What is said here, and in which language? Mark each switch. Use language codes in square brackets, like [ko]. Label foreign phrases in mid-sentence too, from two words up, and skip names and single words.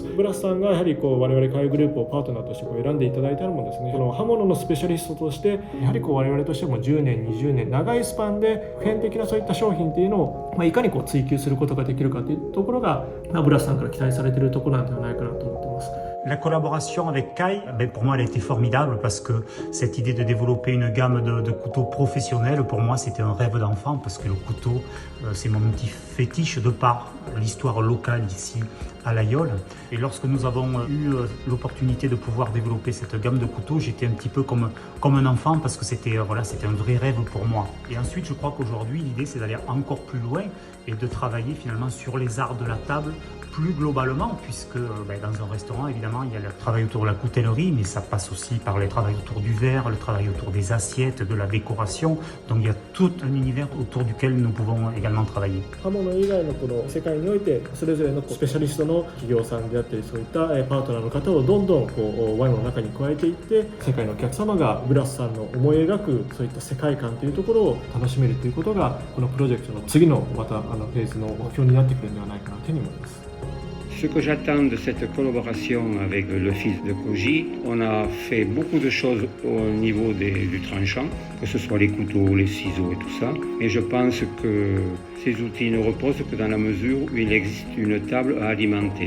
[ja] ブラスさんがやはり我々KAIグループをパートナーとして選んでいただいたのもですね、この刃物のスペシャリストとしてやはり我々としても10年20年長いスパンで普遍的なそういった商品というのをいかに追求することができるかというところがブラスさんから期待されているところなんではないかなと思っています。 [fr] La collaboration avec KAI, pour moi, elle a été formidable parce que cette idée de développer une gamme de couteaux professionnels, pour moi, c'était un rêve d'enfant parce que le couteau, c'est mon petit fétiche de par l'histoire locale ici à l'Aïol. Et lorsque nous avons eu l'opportunité de pouvoir développer cette gamme de couteaux, j'étais un petit peu comme un enfant parce que c'était un vrai rêve pour moi. Et ensuite, je crois qu'aujourd'hui, l'idée, c'est d'aller encore plus loin et de travailler finalement sur les arts de la table plus globalement, puisque dans un restaurant, évidemment, il y a le travail autour de la coutellerie, mais ça passe aussi par le travail autour du verre, le travail autour des assiettes, de la décoration. Donc il y a tout un univers autour duquel nous pouvons également travailler. [ja] 刃物以外のこの世界においてそれぞれのスペシャリストの企業さんであったり、そういったパートナーの方をどんどんワインの中に加えていって、世界のお客様がブラスさんの思い描くそういった世界観というところを楽しめるということが、このプロジェクトの次のまたフェーズの目標になってくるのではないかなというふうに思います。 [fr] Ce que j'attends de cette collaboration avec le fils de Koji, on a fait beaucoup de choses au niveau du tranchant, que ce soit les couteaux, les ciseaux et tout ça. Et je pense que ces outils ne reposent que dans la mesure où il existe une table à alimenter.